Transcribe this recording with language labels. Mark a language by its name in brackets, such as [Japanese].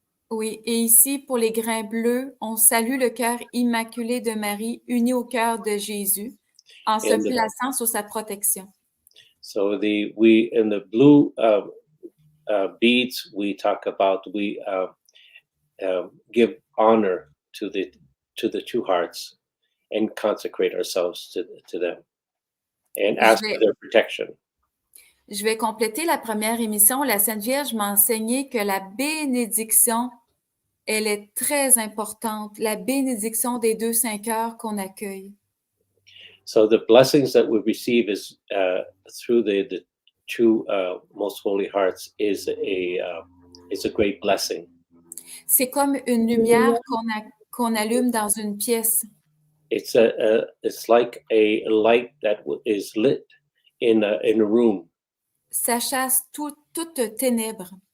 [French] Oui, et ici, pour les grains bleus, on salue le cœur immaculé de Marie, uni au cœur de Jésus, en se [English] And [French] plaçant sous sa protection. [English] so we in the blue beads we talk about we give honor to the two hearts and consecrate ourselves to them and ask for their protection. [French] Je vais compléter la première émission. La Sainte Vierge m'a enseigné que la bénédiction, elle est très importante. La bénédiction des 2 saints cœurs qu'on accueille. [English] So the blessings that we receive is through the two most holy hearts is a great blessing. [French] C'est comme une lumière qu'on allume dans une pièce. [English] It's like a light that is lit in a room. [French] Ça chasse toute ténèbres.